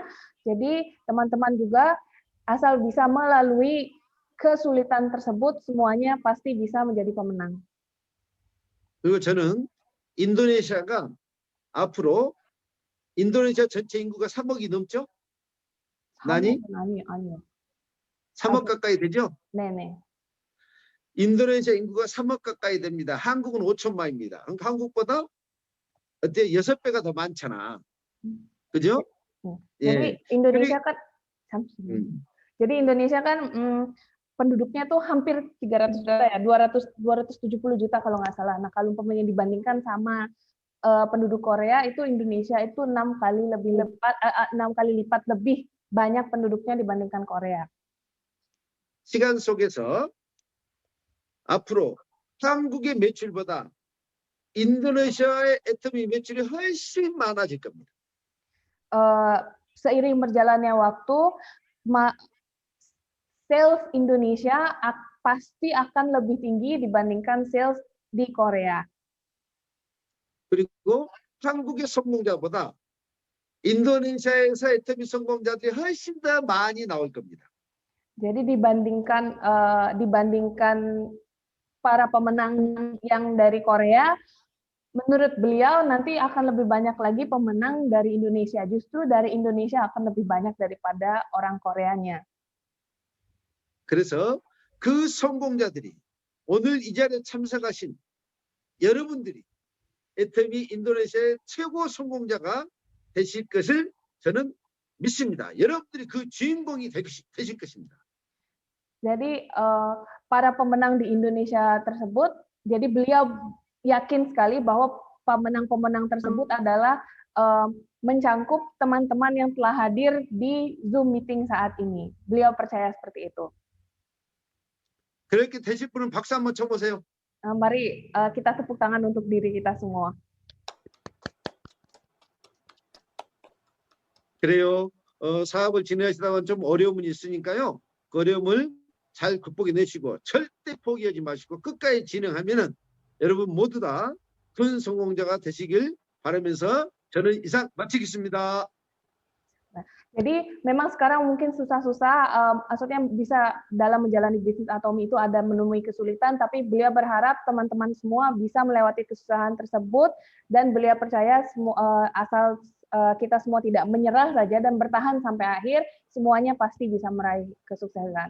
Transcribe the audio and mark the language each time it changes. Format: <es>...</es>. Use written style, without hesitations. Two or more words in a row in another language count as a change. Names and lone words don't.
<id>Jadi teman-teman juga asal bisa melalui kesulitan tersebut, semuanya pasti bisa menjadi pemenang.</id> <ko>그리고 저는 인도네시아가 앞으로 인도네시아 전체 인구가 3억이 넘죠? 나니? 아니요. 3억 가까이 되죠? 네네. 인도네시아 인구가 3억 가까이 됩니다. 한국은 5천만입니다. 그러니까 한국보다 어때 6배가 더 많잖아. 그죠?</ko> <id>Jadi Indonesia kan jadi Indonesia kan penduduknya tuh hampir 300 juta ya, 270 juta kalau nggak salah. Nah, kalau umpamanya dibandingkan sama penduduk Korea itu Indonesia itu 6 kali lipat lebih banyak penduduknya dibandingkan Korea.</id> <ko>시간 속에서 앞으로 한국의 매출보다 인도네시아의 애터미 매출이 훨씬 많아질 겁니다.</ko> <id>Seiring berjalannya waktu, sales Indonesia pasti akan lebih tinggi dibandingkan sales di Korea.</id> <ko>그리고 한국의 성공자보다 인도네시아에서 애터미 성공자들이 훨씬 더 많이 나올 겁니다.</ko> <id>Jadi dibandingkan para pemenang yang dari Korea, menurut beliau nanti akan lebih banyak lagi pemenang dari Indonesia. Justru dari Indonesia akan lebih banyak daripada orang Koreanya.</id> <ko>그래서 그 성공자들이 오늘 이 자리에 참석하신 여러분들이 애터미 인도네시아의 최고 성공자가 되실 것을 저는 믿습니다. 여러분들이 그 주인공이 되실 것입니다.</ko> <id>Jadi para pemenang di Indonesia tersebut, jadi beliau yakin sekali bahwa pemenang-pemenang tersebut adalah mencangkup teman-teman yang telah hadir di Zoom meeting saat ini. Beliau percaya seperti itu.</id> <ko>그렇게 되실 분은 박수 한번 쳐보세요.</ko> <id>Mari kita tepuk tangan untuk diri kita semua.</id> <ko>그래요. 사업을 진행하시다가 좀 어려움이 있으니까요. 그 어려움을 잘 극복해내시고 절대 포기하지 마시고 끝까지 진행하면은 여러분 모두 다 큰 성공자가 되시길 바라면서 저는 이상 마치겠습니다.</ko> <id>Jadi memang sekarang mungkin susah-susah, maksudnya bisa dalam menjalani bisnis Atomi itu ada menemui kesulitan, tapi beliau berharap teman-teman semua bisa melewati kesusahan tersebut dan beliau percaya asal kita semua tidak menyerah saja dan bertahan sampai akhir, semuanya pasti bisa meraih kesuksesan.</id>